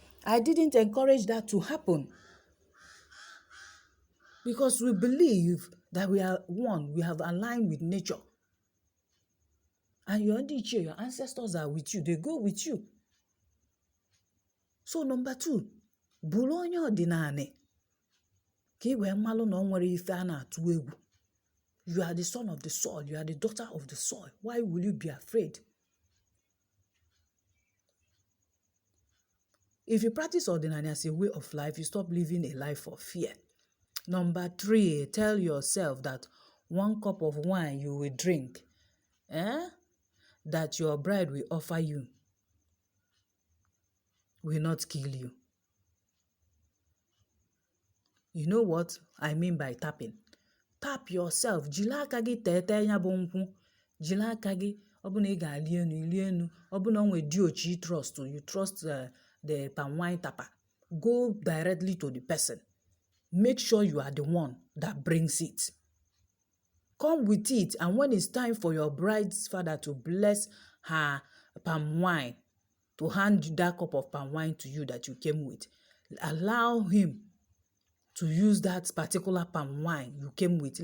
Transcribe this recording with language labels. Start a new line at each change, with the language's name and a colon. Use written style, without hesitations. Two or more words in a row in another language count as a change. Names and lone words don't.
English: I didn't encourage that to happen because we believe that we are one, we have aligned with nature. And your ancestors are with you, they go with you. So number 2,
Igbo: bụrụ onye ọdịnala ka iwe mmalụ na onwere ife a na-atụ egwu.
English: You are the son of the soil, you are the daughter of the soil. Why will you be afraid? If you practice ordinary as a way of life, you stop living a life of fear. Number 3, tell yourself that 1 cup of wine you will drink, that your bride will offer you, will not kill you. You know what I mean by tapping? Tap yourself.
Igbo: Jilaka gị tete nya bụ nkwụ. Jilaka gị, ọbụna ị ga-ali enu, ọbụna onwe diochi trust,
English: you trust the palm wine tapper. Go directly to the person. Make sure you are the one that brings it. Come with it, and when it's time for your bride's father to bless her palm wine, to hand that cup of palm wine to you that you came with, allow him to use that particular palm wine you came with.